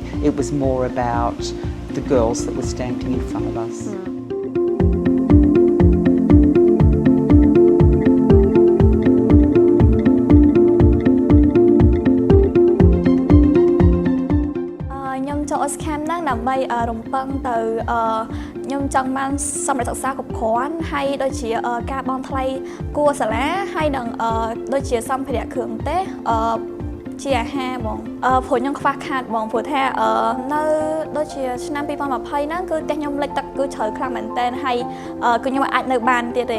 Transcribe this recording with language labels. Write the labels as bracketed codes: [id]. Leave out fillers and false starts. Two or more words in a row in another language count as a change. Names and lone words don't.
[en] It was more about the girls that were standing in front of us. [km] AusCam ហ្នឹងដើម្បីរំពឹងទៅខ្ញុំចង់បានសម្រាប់សិក្សាគ្រប់គ្រាន់ហើយដូចជាការបង់ថ្លៃគួរសាលាហើយនឹងដូចជាសម្ភារៈគ្រឿងទេសជាអាហារបងព្រោះខ្ញុំ ខ្វះខាតបងព្រោះថានៅដូចជាឆ្នាំ2020ហ្នឹងគឺផ្ទះខ្ញុំលិចទឹកគឺជ្រៅខ្លាំងមែនតើហើយគឺខ្ញុំអាចនៅបានទៀតទេ